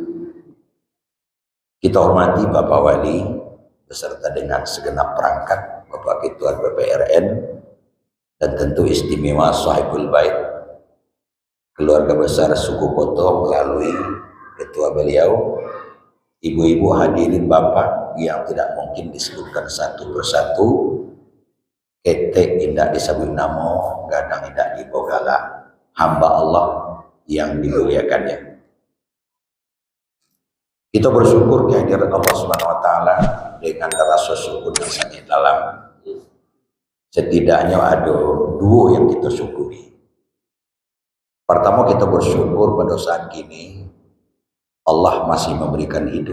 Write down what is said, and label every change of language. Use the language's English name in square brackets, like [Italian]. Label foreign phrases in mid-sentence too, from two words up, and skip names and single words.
[Indonesian] Kita hormati Bapak Wali beserta dengan segenap perangkat, Bapak Ketua BPRN, dan tentu istimewa Sahibul Bait, keluarga besar suku Koto melalui ketua beliau, ibu-ibu hadirin Bapak yang tidak mungkin disebutkan satu persatu, [Minangkabau] ketek indak disebut namo, gadang indak dibogala, [Indonesian] hamba Allah yang dimuliakannya. Kita bersyukur kehadiran Allah [Arabic] سبحانه وتعالى [Indonesian] dengan rasa syukur yang sangat dalam. Setidaknya ada dua yang kita syukuri. Pertama, kita bersyukur pada saat kini Allah masih memberikan hidup.